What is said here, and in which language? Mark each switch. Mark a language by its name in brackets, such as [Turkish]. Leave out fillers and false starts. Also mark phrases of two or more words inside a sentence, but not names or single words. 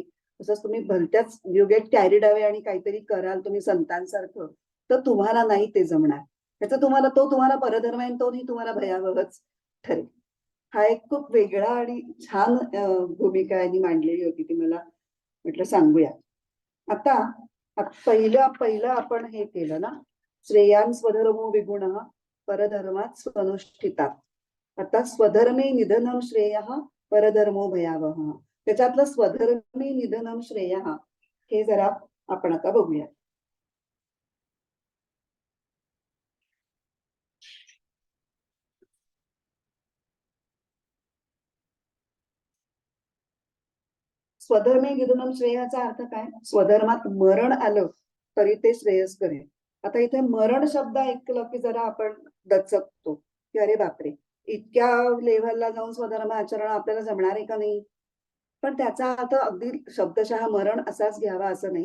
[Marathi] तसंच तुम्ही भलत्याच [English] you get carried away [Marathi] आणि काहीतरी कराल तुम्ही संतांसारखं, तर तुम्हाला नाही ते जमणार. त्याचा तुम्हाला परधर्म आहे, तोही तुम्हाला भयावहच ठरेल. हा एक खूप वेगळा आणि छान भूमिका यांनी मांडलेली होती, ती मला म्हटलं सांगूया. आता पहिलं पहिलं आपण हे केलं ना, [Sanskrit] श्रेयान् स्वधर्मो विगुणः परधर्मात् स्वनुष्ठितात्. आता स्वधर्मे निधनं श्रेयः परधर्मो भयावहः. [Marathi] त्याच्यातलं [Sanskrit] स्वधर्मे निधनं श्रेयः [Marathi] हे जरा आपण आता बघूया. [Sanskrit] स्वधर्मे निधनं [Marathi] श्रेयाचा अर्थ काय? स्वधर्मात मरण आलं तरी ते श्रेयस्कर आहे. आता इथे मरण शब्द ऐकलं की जरा आपण दचकतो की अरे बापरे, इतक्या लेव्हलला जाऊन स्वधर्म आचरण आपल्याला जमणार आहे का नाही? पण त्याचा अर्थ अगदी शब्दशः मरण असाच घ्यावा असं नाही.